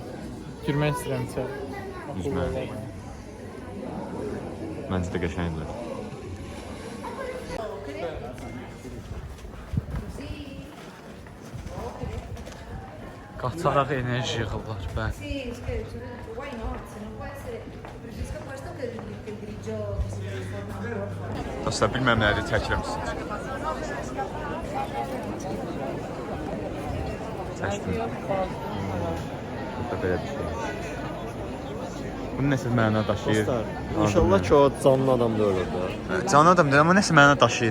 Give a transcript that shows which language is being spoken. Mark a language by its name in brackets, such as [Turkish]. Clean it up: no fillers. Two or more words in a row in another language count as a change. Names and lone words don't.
[Azerbaijani] Girmək istəyirəm içəri. Üzmə. Məncə də qəşəngdir. Qaçaraq enerji yığırlar, bəli. [Italian] Sì, scherzo, [English] why not? [Italian] Se non può essere, preferisco questo che il grigio che si trasforma. [Azerbaijani] Dostlar, bilməm nədir, çəkirəmsiniz. Çəkdim. Burada belə bir şey. Bunun nəsə məna daşıyır. Dostlar, inşallah ki o canlı adam da ölür də. Canlı adam deyil, amma nəsə məna daşıyır.